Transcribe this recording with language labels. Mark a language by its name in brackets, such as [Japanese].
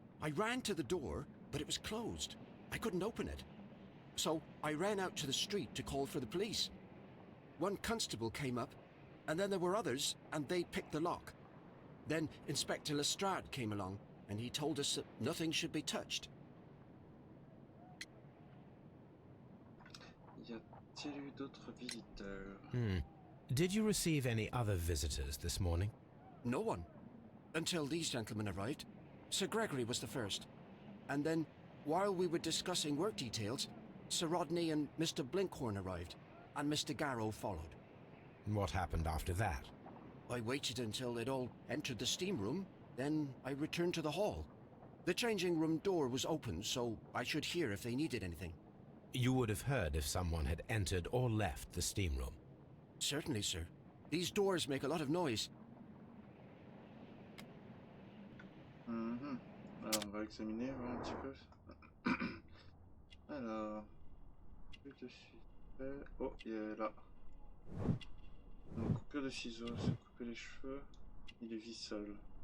[English] I ran to the door, but it was closed. I couldn't open it. So I ran out to the street to call for the police. One constable came up, and then there were others, and they picked the lock. Then Inspector Lestrade came along, and he told us that nothing should be touched. [French] Y a-t-il eu d'autres visiteurs? [English] Did you receive any other visitors this morning? No one. Until these gentlemen arrived. Sir Gregory was the first. And then, while we were discussing work details, Sir Rodney and Mr. Blinkhorn arrived, and Mr. Garrow followed. What happened after that? I waited until they'd all entered the steam room, then I returned to the hall. The changing room door was open, so I should hear if they needed anything. You would have heard if someone had entered or left the steam room. Certainly, sir. These doors make a lot of noise. [French] Alors, on va examiner, voir un petit peu. Alors, plus de suite. Oh, il est là. Donc, coupure de ciseaux, se couper les cheveux. Il est vissol.